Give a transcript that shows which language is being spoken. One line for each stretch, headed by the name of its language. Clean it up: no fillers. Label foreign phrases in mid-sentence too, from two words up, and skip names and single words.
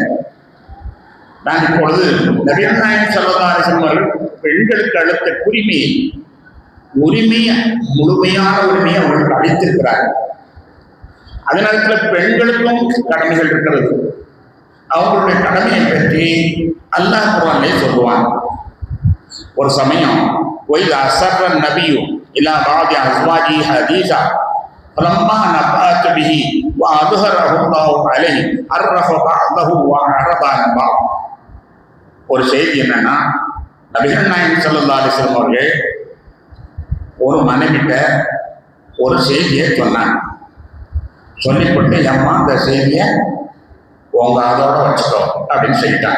Tamil: நான் இப்பொழுது நபிகள் நாயகம்
Arabic: صلى الله عليه وسلم
Tamil: பெண்களுக்கு அளித்த உரிமையை முழுமையான உரிமையை அவர்களுக்கு அளித்திருக்கிறார்கள். அதே நேரத்தில் பெண்களுக்கும் கடமைகள் இருக்கிறது. அவங்களுடைய கடமையை பற்றி அல்லாஹ் குர்ஆனிலே சொல்லுவான். ஒரு சமயம்
Arabic: وَإِذْ أَسَرَّ النَّبِيُّ إِلَى بَعْضِ أَزْوَاجِهِ حَدِيثًا فَلَمَّا نَبَّأَتْ بِهِ وَأَظْهَرَهُ اللَّهُ عَلَيْهِ عَرَّفَ بَعْضَهُ وَأَعْرَضَ عَنْ بَعْضٍ.
Tamil: ஒரு செய்தி என்னன்னா, நபிகள் நாயகம்
Arabic: صلى الله عليه وسلم
Tamil: அவர்கள் ஒரு மனைவிட்ட ஒரு செய்தியை சொன்னாங்க. சொல்லிவிட்டு, அம்மா அந்த செய்தியை உங்க அதோட வச்சுக்கோ அப்படின்னு சொல்லிட்டாங்க.